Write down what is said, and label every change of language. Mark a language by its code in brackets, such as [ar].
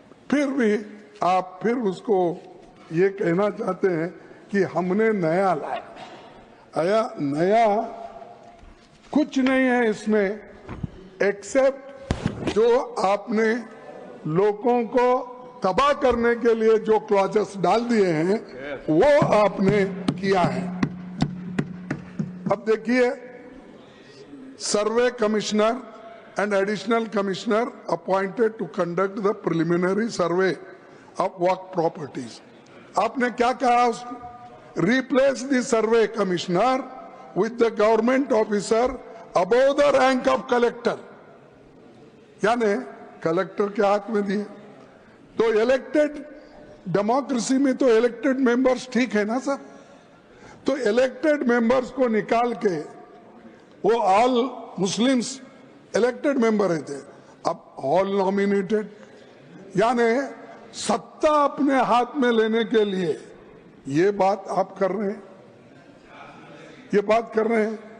[hi] फिर भी आप फिर उसको ये कहना चाहते हैं कि हमने नया लाया। नया कुछ नहीं है इसमें, एक्सेप्ट जो आपने लोगों को तबाह करने के लिए जो क्लॉजेस डाल दिए हैं वो आपने किया है। अब देखिए, [en] Survey commissioner and additional commissioner appointed to conduct the preliminary survey of work properties. [hi] आपने क्या कहा? [en] Replace the survey commissioner with the government officer above the rank of collector. [hi] यानी कलेक्टर के हाथ में दिए। तो इलेक्टेड डेमोक्रेसी में तो इलेक्टेड मेंबर्स ठीक है ना सर? तो इलेक्टेड मेंबर्स को निकाल के वो ऑल मुस्लिम्स इलेक्टेड मेंबर रहते, अब ऑल नॉमिनेटेड, यानी सत्ता अपने हाथ में लेने के लिए ये बात आप कर रहे हैं, ये बात कर रहे हैं।